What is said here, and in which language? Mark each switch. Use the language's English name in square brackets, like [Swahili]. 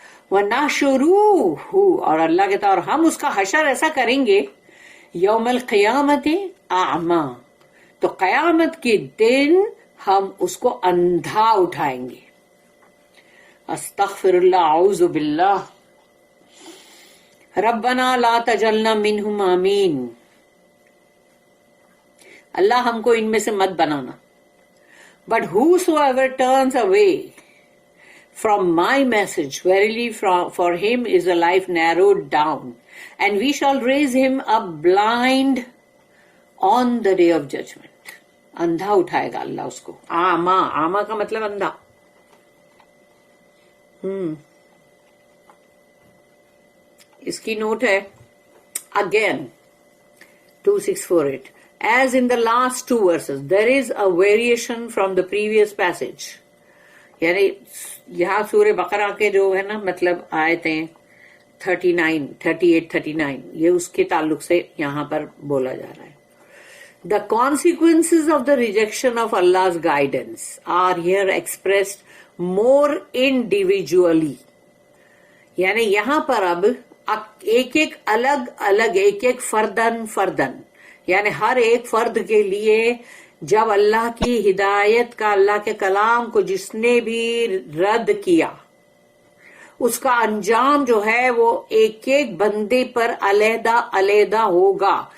[Arabic] وَنَحْشُرُوهُ، [Urdu] اور اللہ کہتا ہے اور ہم اس کا حشر ایسا کریں گے [Arabic] یوم القیامت اعما، [Urdu] تو قیامت کے دن ہم اس کو اندھا اٹھائیں گے. [Arabic] استغفر اللہ، اعوذ باللہ. ربنا لا تجعلنا منہم، آمین. [Urdu] اللہ ہم کو ان میں سے مت بنانا. [English] But whosoever turns away from my message, verily for him is a life narrowed down, and we shall raise him up blind on the day of judgment. [Urdu] اندھا اٹھائے گا اللہ اس کو. آما، آما کا مطلب اندھا. اس کی نوٹ ہے again 2648. [English] As in the last two verses, there is a variation from the previous passage. [Urdu] یعنی یہاں سورہ بقرہ کے جو ہے نا مطلب آیتیں 39، 38، 39 یہ اس کے تعلق سے یہاں پر بولا جا رہا ہے. [English] The consequences of the rejection of Allah's guidance are here expressed more individually. [Urdu] یعنی یہاں پر اب ایک ایک الگ الگ، ایک ایک فردن، یعنی ہر ایک فرد کے لیے جب اللہ کی ہدایت کا، اللہ کے کلام کو جس نے بھی رد کیا، اس کا انجام جو ہے وہ ایک ایک بندے پر علیحدہ علیحدہ ہوگا.